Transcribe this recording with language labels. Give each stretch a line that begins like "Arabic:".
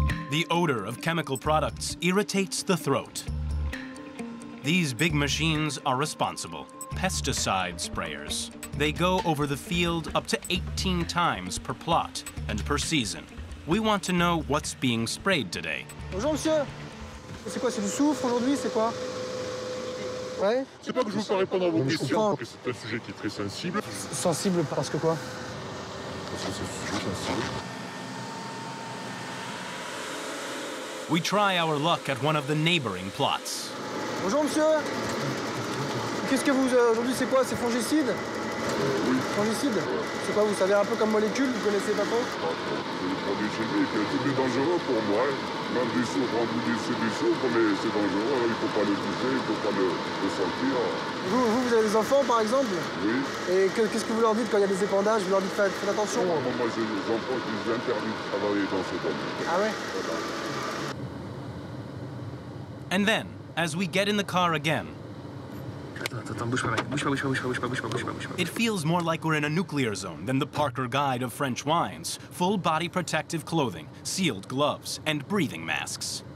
English: The odor of chemical products irritates the throat. These big machines are responsible, pesticide sprayers. They go over the field up to 18 times per plot and per season. We want to know what's being sprayed today.
French: Bonjour, monsieur. C'est quoi, c'est du soufre aujourd'hui, c'est quoi? Ouais. C'est pas que je vous peux répondre à vos questions, parce que c'est un sujet qui est très sensible. Sensible parce que quoi? Parce que c'est un sujet sensible.
English: We try our luck at one of the neighboring plots.
French: Bonjour, monsieur. Qu'est-ce que vous... aujourd'hui, c'est quoi? C'est fongicide? Oui. Fongicide? C'est quoi, vous savez un peu comme molécule? Vous connaissez pas trop? C'est des produits chimiques, tout est dangereux pour moi. Même des soufres, on vous dit c'est du soufre, mais c'est dangereux, il ne faut pas le toucher, il ne faut pas le sentir. Vous avez des enfants, par exemple? Oui. Et qu'est-ce que vous leur dites quand il y a des épandages? Vous leur dites faites attention? Non, moi, j'ai des enfants qui interdisent de travailler dans ce domaine. Ah ouais? Voilà.
English: And then, as we get in the car again, it feels more like we're in a nuclear zone than the Parker Guide of French wines. Full body protective clothing, sealed gloves, and breathing masks.